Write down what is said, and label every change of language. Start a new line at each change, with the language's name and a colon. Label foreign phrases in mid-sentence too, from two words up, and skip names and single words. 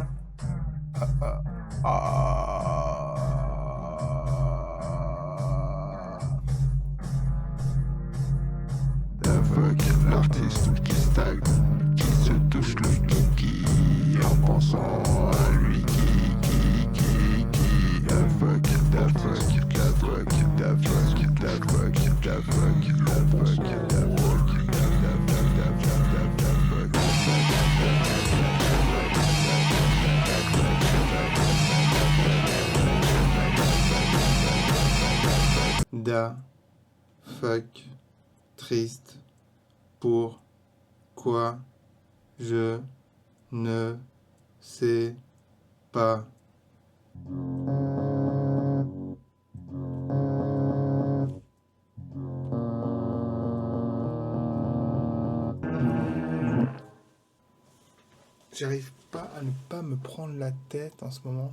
French: Ah, ah, ah. Fuck l'artiste qui stagne, qui se touche le kiki en pensant à lui qui
English: da fuck, da fuck, da fuck, da fuck, da fuck, da fuck, da fuck, da fuck, Da fuck
French: triste pour quoi je ne sais pas. J'arrive pas à ne pas me prendre la tête en ce moment.